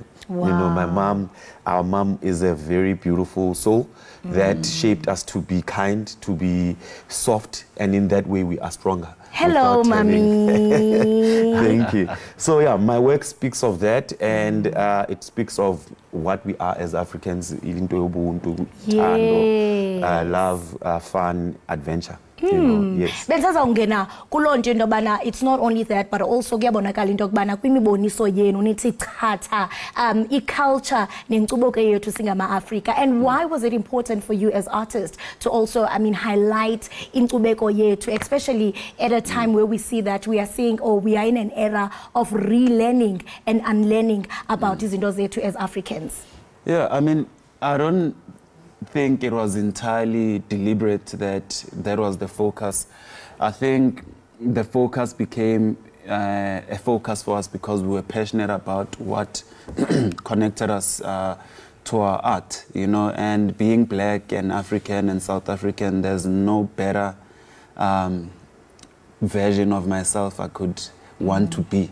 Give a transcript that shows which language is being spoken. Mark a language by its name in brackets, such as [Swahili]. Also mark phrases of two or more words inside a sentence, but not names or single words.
[English] You know, our mom is a very beautiful soul that shaped us to be kind, to be soft, and in that way we are stronger. Hello, mommy. Thank you. So yeah, my work speaks of that, and it speaks of what we are as Africans, love, fun, adventure. You know, yes. [Xhosa] Bensaza ungena kulonto into yobana [English] it's not only that but also [Xhosa] kuyabonakala into yokubana kwimiboniso yenu nithi chatha i-culture nenkcubeko yethu singama-Africa. [English] And why was it important for you as artists to also, I mean, highlight [Xhosa] inkcubeko yethu, [English] especially at a time where we see that we are seeing, or we are in an era of relearning and unlearning about [Xhosa] izinto zethu [English] as Africans? Yeah, I mean, I don't think it was entirely deliberate that was the focus. I think the focus became a focus for us because we were passionate about what connected us to our art, you know, and being black and African and South African, there's no better version of myself I could want to be.